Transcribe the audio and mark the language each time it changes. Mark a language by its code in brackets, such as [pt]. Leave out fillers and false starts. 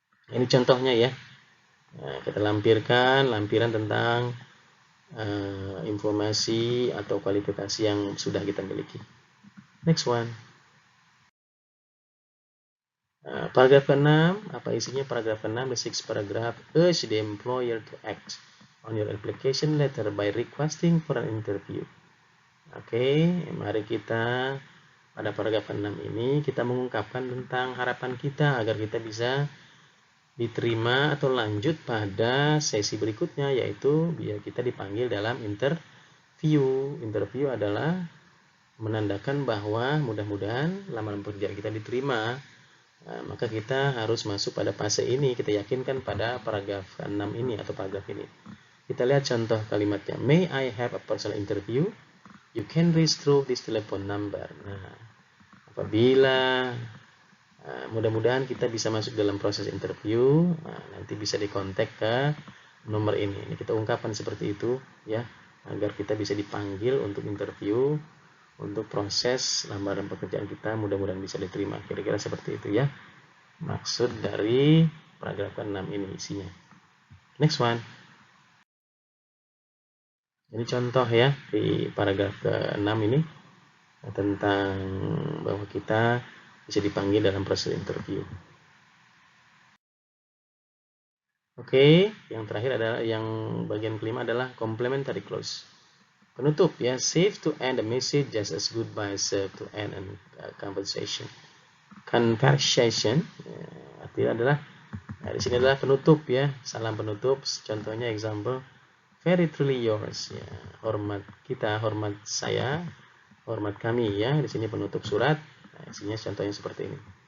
[id] Ini contohnya ya. Kita lampirkan lampiran tentang informasi atau kualifikasi yang sudah kita miliki. [en] Next one. [id] Paragraf ke-6, apa isinya paragraf ke-6? [en] The sixth paragraph, urge the employer to act on your application letter by requesting for an interview. [id] Oke, mari kita pada paragraf ke-6 ini kita mengungkapkan tentang harapan kita agar kita bisa diterima atau lanjut pada sesi berikutnya, yaitu biar kita dipanggil dalam interview. Interview adalah menandakan bahwa mudah-mudahan lamaran pekerjaan kita diterima. Maka kita harus masuk pada fase ini. Kita yakinkan pada paragraf 6 ini atau paragraf ini. Kita lihat contoh kalimatnya. [en] May I have a personal interview? You can reach through this telephone number. [id] Nah, apabila mudah-mudahan kita bisa masuk dalam proses interview, nanti bisa dikontak ke nomor ini. Ini kita ungkapkan seperti itu ya, agar kita bisa dipanggil untuk interview, untuk proses lamaran pekerjaan kita mudah-mudahan bisa diterima. Kira-kira seperti itu ya maksud dari paragraf ke-6 ini isinya. [en] Next one. [id] Ini contoh ya di paragraf ke-6 ini tentang bahwa kita bisa dipanggil dalam proses interview. Oke, yang terakhir adalah yang bagian kelima adalah complementary clause. Penutup ya, [en] save to end a message just as goodbye serve to end a conversation. [id] Conversation artinya adalah di sini adalah penutup ya, salam penutup. Contohnya example, [en] very truly yours [id] ya, hormat kita, hormat saya, hormat kami ya. Di sini penutup surat. Nah, isinya contohnya seperti ini.